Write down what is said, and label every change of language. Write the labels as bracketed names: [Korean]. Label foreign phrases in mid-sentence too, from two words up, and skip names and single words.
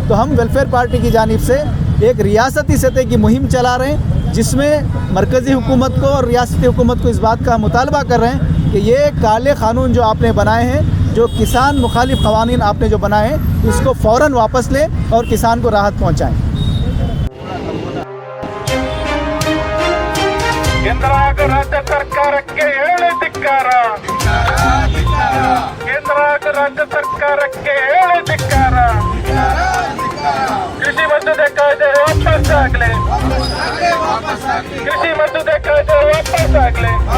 [Urdu] تو ہم ویلفیئر پارٹی کی جانب سے ایک ریاستی سطح کی مہم چلا رہے ہیں، جس میں مرکزی حکومت کو اور ریاستی حکومت کو اس بات کا مطالبہ کر رہے ہیں کہ یہ کالے قانون جو آپ نے بنائے ہیں، جو کسان مخالف قوانین آپ نے جو بنائے ہیں، اس کو فوراً واپس لیں اور کسان کو راحت پہنچائیں. [Kannada] केंद्र ಹಾಗೂ ರಾಜ್ಯ ಸರ್ಕಾರಕ್ಕೆ ಹೇಳಿ ಧಿಕ್ಕಾರ, ಕೇಂದ್ರ ಹಾಗೂ ರಾಜ್ಯ ಸರ್ಕಾರಕ್ಕೆ ಹೇಳಿ ಧಿಕ್ಕಾರ. ಕೃಷಿ ಮಸೂದೆ ಕಾಯ್ದೆ ವಾಪಸ್ ಆಗಲಿ, ಕೃಷಿ ಮಸೂದೆ ಕಾಯ್ದೆ ವಾಪಸ್ ಆಗಲಿ.